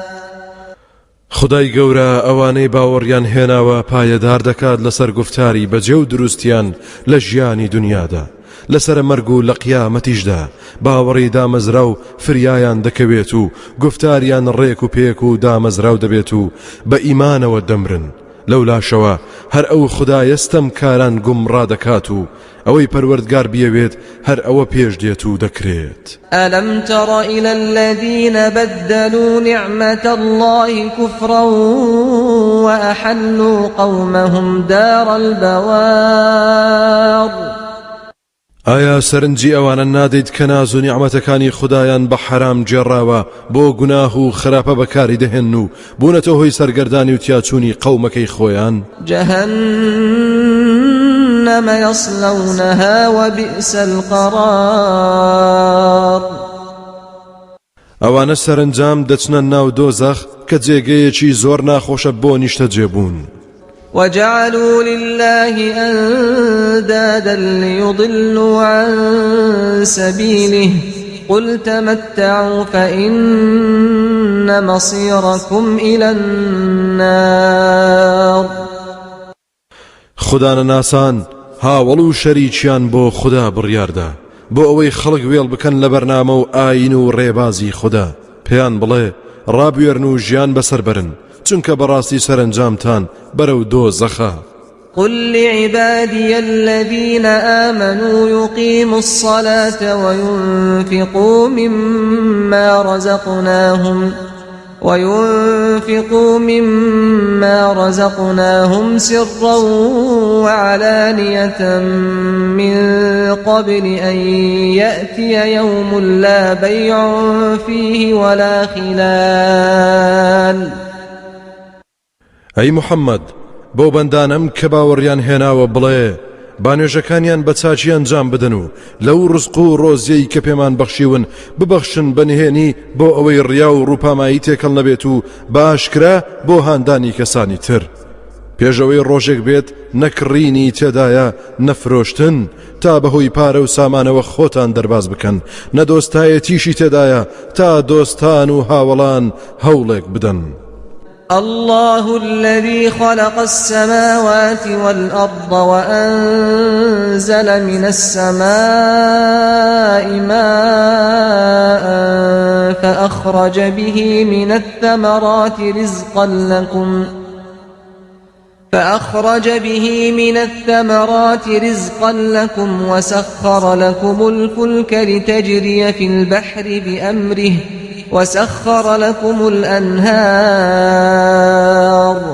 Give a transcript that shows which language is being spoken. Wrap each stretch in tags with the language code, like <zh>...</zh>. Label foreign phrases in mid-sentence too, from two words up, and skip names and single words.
<ckb>خدای گەورە ئەوانەی باوەڕیان هێناوە پایەدار دەکات لەسەر گفتاری بەجێ و دروستیان لە ژیانی دنیادا، لەسەر مەرگ و لە قیامەتیشدا باوەڕی دامەزرا و فریایان دەکەوێت و گفتاریان ڕێک و پێک و دامەزراو دەبێت و بە ئیمانەوە دەمرن. لەولاشەوە هەر ئەو خودایەستەم کاران گومڕا دەکات و ئەوەی پەروەردگار بیەوێت هەر ئەوە پێش دێت و دەکرێت.</ckb> <ar>ألم تر إلى الذين بدلوا نعمة الله كفرا وأحلوا قومهم دار البوار.</ar> <ckb>ئایا سەرنجی ئەوانە نادەیت کە ناز و نیعمەتەکانی خودایان بە حرام جێڕاوە بۆ گوناه و خراپە بەکاری دەهێن و بوونەتە هۆی سەرگەردانی و تیاچوونی قەومەکەی خۆیان؟</ckb> <ar>جهنم يصلونها وبئس القرار.</ar> <ckb>ئەوانە سەرنجام دەچنە ناو دۆزەخ کە جێگەیەکی زۆر ناخۆشە بۆ نیشتە جێبوون.</ckb> <ar>وجعلوا لله أندادا ليضلوا عن سبيله قل تمتعوا فإن مصيركم إلى النار.</ar> <ckb>خودانە ناسان هاوڵ و شەریکیان بۆ خوددا بڕیاردا بۆ ئەوەی خەڵک وێڵ بکەن لە بەرنامە و ئاین و ڕێبازی خوددا. پێیان بڵێ ڕابوێرن و ژیان بەسەر برن، چونکە بەڕاستی سەرنجامتان بەرەو دۆزەخە.</ckb> <ar>قل لعبادي الذين آمنوا يقيموا الصلاة وينفقوا مما رزقناهم سرا وعلانية من قبل أن يأتي يوم لا بيع فيه ولا خلال.</ar> <ckb>ئەی محەممەد بۆ بەندانم کە باوەڕیان هێناوە بڵێ با نوێژەکانیان بە چاچی ئەنجام بدەن و لەو ڕزق و ڕۆزیەی کە پێمان بەخشیون ببەخشن بەنهێنی بۆ ئەوەی ڕیا و ڕووپامایی تێکەڵ نەبێت و باشکرا بۆ هاندانی کەسانی تر. پێشەوەی ڕۆژێک بێت نەکڕینی تێدایە نەفرۆشتن تا بەهۆی پارە و سامانەوە خۆتان دەرباز بکەن، نەدۆستایەتیشی تێدایە تا دۆستان و هاوڵان هەوڵێک بدەن.</ckb> <ar>الله الذي خلق السماوات والأرض وأنزل من السماء ماء فأخرج به من الثمرات رزقا لكم وسخر لكم الفلك لتجري في البحر بأمره وسخر لكم الأنهار</ar>